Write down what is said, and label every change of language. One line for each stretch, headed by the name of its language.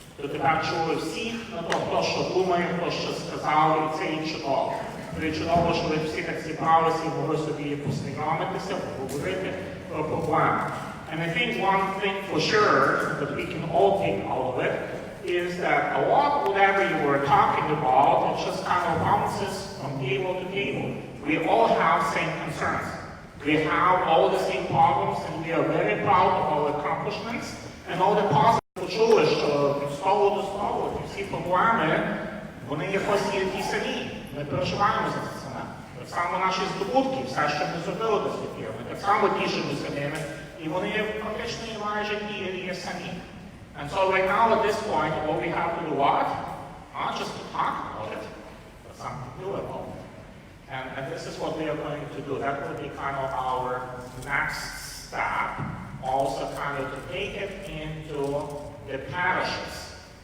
Ukrainian: Ти так чули всіх, то, що думає, то, що сказали, і це і чудово. І чудово, що ви всі так зібралися і могли собі познайомитися, поговорити про проблеми.
English: And I think one thing for sure that we can all take out of it is that a lot of whatever you were talking about, it just kind of bounces from table to table. We all have same concerns. We have all the same problems, and we are very proud of our accomplishments and all the positive.
Ukrainian: Почули, що від столу до столу всі проблеми, вони якось є ті самі. Ми переживаємо за це саме. Так само наші здобутки, все, що ми зробили до світів, ми так само тішимося ними, і вони фактично майже є самі.
English: And so right now at this point, what we have to do what? Not just to talk about it, something doable. And this is what we are going to do. That will be kind of our next step, also kind of to take it into the parishes.